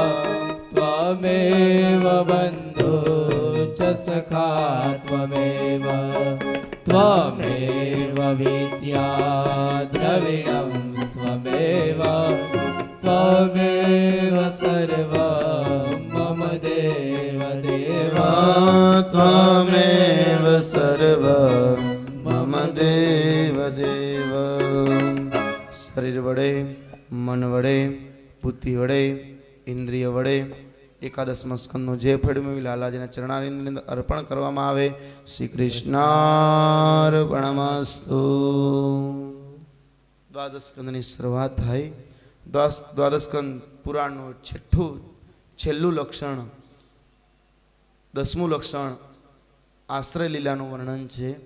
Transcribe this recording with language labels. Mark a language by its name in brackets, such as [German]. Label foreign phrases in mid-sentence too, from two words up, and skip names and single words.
[Sanskrit] त्वमेव बन्धु च सखा त्वमेव, त्वमेव विद्या द्रविणं त्वमेव, त्वमेव सर्वं मम देव देव, त्वमेव सर्वं मम देव देव। [Gujarati] શરીર વડે મન વડે બુદ્ધિ વડે ઇંદ્રિય વડે 11મા સ્કંદનો જે ફળ મેળવી લાલાજીના ચરણારવિંદની અંદર અર્પણ કરવામાં આવે। [Sanskrit] श्री कृष्णार्पणमस्तु। [Gujarati] દ્વાદશ સ્કંદની શરૂઆત થાય। દ્વાદશ સ્કંદ પુરાણનું છેલ્લું લક્ષણ, 10મું લક્ષણ આશ્રય લીલાનું વર્ણન છે।